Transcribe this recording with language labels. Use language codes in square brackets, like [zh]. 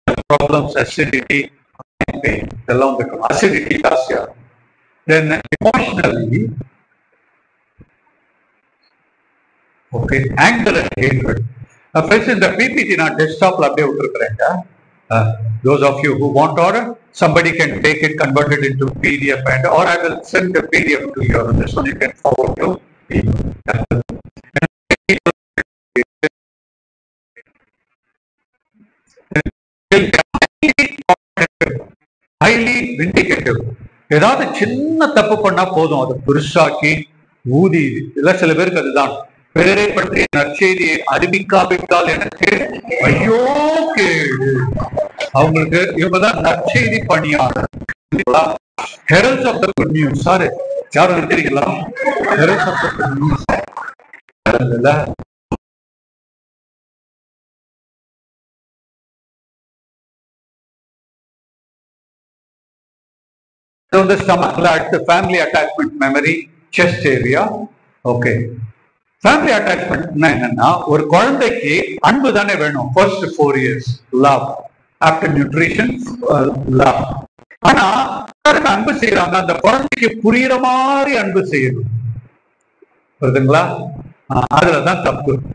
[ta] Problems, acidity, இதெல்லாம் வந்து acidity ஜாஸ்தியா இருக்கும். [en] Then emotionally okay, anger and hatred. [ta] Friends, இந்த பிபிடி நான் டெஸ்க்டாப்ல அப்படியே விட்டுருக்கிறேங்க. [en] Those of you who want order, somebody can take it, convert it into PDF, and or I will send the PDF to you. This one you can forward to people. Highly vindicative. [ta] ஏதாவது சின்ன தப்பு பண்ணா போதும், அது பெருசாக்கி ஊதி. இல்ல சில பேருக்கு அதுதான், பேரை பற்றிய நற்செய்தியை அறிவிக்காவிட்டால் எனக்கு ஐயோ கேடு. அவங்களுக்கு இவங்கதான் நற்செய்தி பணியாளர், ஹெரல்ட்ஸ் of the good news. Sorry, யாரும் இருக்கிறீங்களா? [en] Heralds of the good news இல்ல, the stomach, the family attachment memory, chest area. [ta] Okay, family attachment என்னன்னா, ஒரு குழந்தைக்கு அன்பு தானே வேணும். [en] First 4 years love, after nutrition love. [ta] ஆனா அன்பு செய்யறாங்க, அந்த குழந்தைக்கு புரியுற மாதிரி அன்பு செய்யணும். புரியுதுங்களா? அதுலதான் தப்பு.